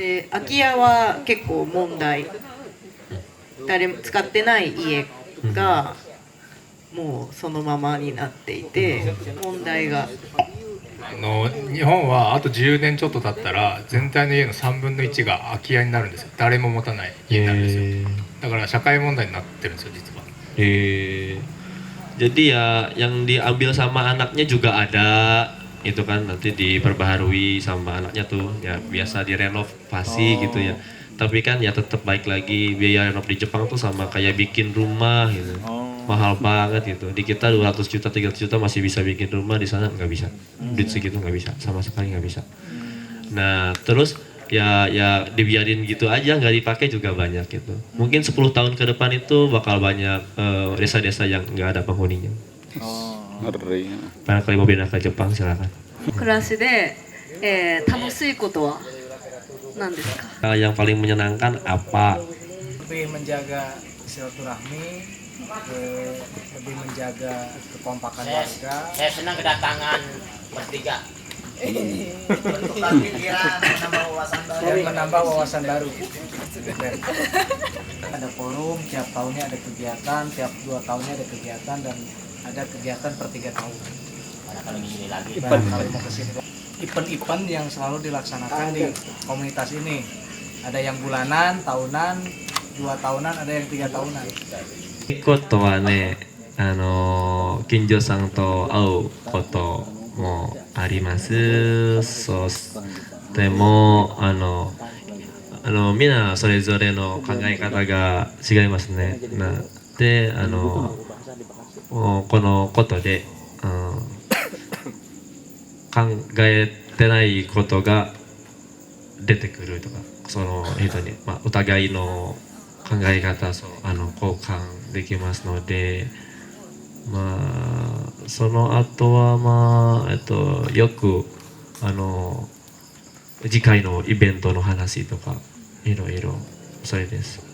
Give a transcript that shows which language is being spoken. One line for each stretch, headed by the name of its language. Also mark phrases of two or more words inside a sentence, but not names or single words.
Japanese: で空き家は結構問題、誰も使ってない家がもうそのままになっていて問題が。日本はあと10年ちょっと経ったら全体の家の3分の1が空き家になるんですよ。誰も持たない家になるんですよ。だから社会問題になってるんですよ実は。
Indonesian: Jadi ya yang diambil sama anaknya juga ada, itu kan nanti diperbaharui sama anaknya tuh, ya biasa direnovasi gitu ya. Tapi kan ya tetap baik lagi, biaya renov di Jepang tuh sama kayak bikin rumah gitu. Mahal banget gitu. Di kita 200 juta, 300 juta masih bisa bikin rumah, di sana nggak bisa. Duit segitu nggak bisa, sama sekali nggak bisa. Nah terus ya dibiarin gitu aja, nggak dipakai juga banyak gitu. Mungkin 10 tahun ke depan itu bakal banyak desa-desa yang nggak ada penghuninya. Barangkali mau pindah ke Jepang silakan.
Japanese: 暮らしで、楽しいことは何ですか？
Indonesian: Yang paling menyenangkan apa? Lebih menjaga silaturahmi, lebih menjaga kekompakan warga. Saya senang kedatangan bertiga. Bertukar pikiran, menambah wawasan baru. Ada forum, tiap tahunnya ada kegiatan, tiap 2 tahunnya ada kegiatan, dan ada kegiatan per 3 tahun. Kalau mau kesini, event-event yang selalu dilaksanakan di komunitas ini. Ada yang bulanan, tahunan, 2 tahunan, ada yang 3 tahunan.
Japanese: ことはね、近所さんと会うこともあります。そしてもみんなそれぞれの考え方が違いますね。でこのことで、考えてないことが出てくるとか、その人に、お互いの考え方を交換できますので、その後はよく次回のイベントの話とかいろいろそれです。